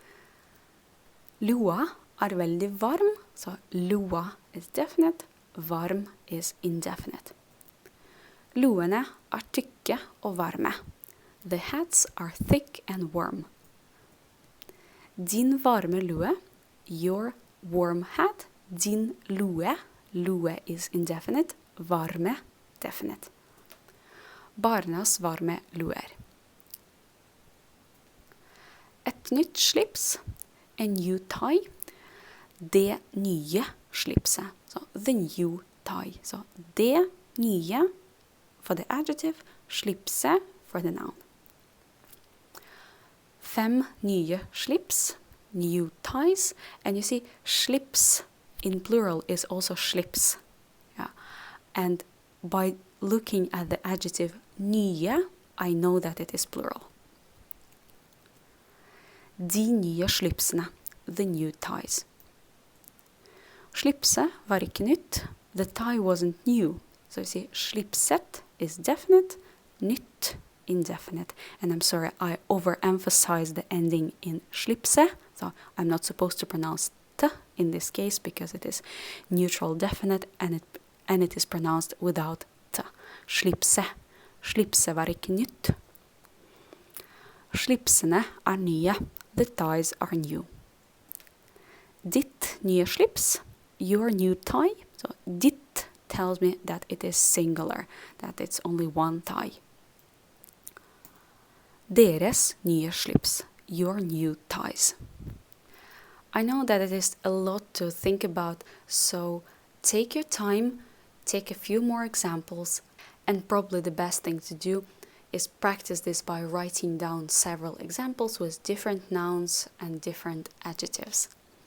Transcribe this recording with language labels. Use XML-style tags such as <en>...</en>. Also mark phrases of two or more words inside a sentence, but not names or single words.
<no>Lua veldig varm, så lua</no> <en>is definite,</en> <no>varm</no> <en>is indefinite.</en> <no>Luene tykke og varme.</no> <en>The hats are thick and warm.</en> <no>Din varme lue,</no> <en>your warm hat.</en> <no>Din lue</no> <en>is indefinite,</en> <no>varme definite. Barnas varme luer. Et nytt slips,</no> <en>a new tie.</en> <no>Det nye slipset.</no> <en>So the new tie. So</en> <no>det nye</no> <en>for the adjective, slipset for the noun. 5</en> <no>nye slips,</no> <en>new ties, and you see slips in plural is also slips. And by looking at the adjective nye, I know that it is plural.</en> <no>De nye slipsene,</no> <en>the new ties.</en> <no>Slipset var ikke nytt.</no> <en>The tie wasn't new. So you see, slipset is definite, nytt, indefinite. And I'm sorry, I overemphasized the ending in slipse. So I'm not supposed to pronounce t in this case because it is neutral definite and it is pronounced without t.</en> <no>Slipse. Slipse var ikke nytt. Slipsene er nye.</no> <en>The ties are new.</en> <no>Ditt nye slips,</no> <en>your new tie. So ditt tells me that it is singular, that it's only one tie.</en> <no>Deres nye slips,</no> <en>your new ties. I know that it is a lot to think about, so take your time, take a few more examples, and probably the best thing to do is practice this by writing down several examples with different nouns and different adjectives.</en>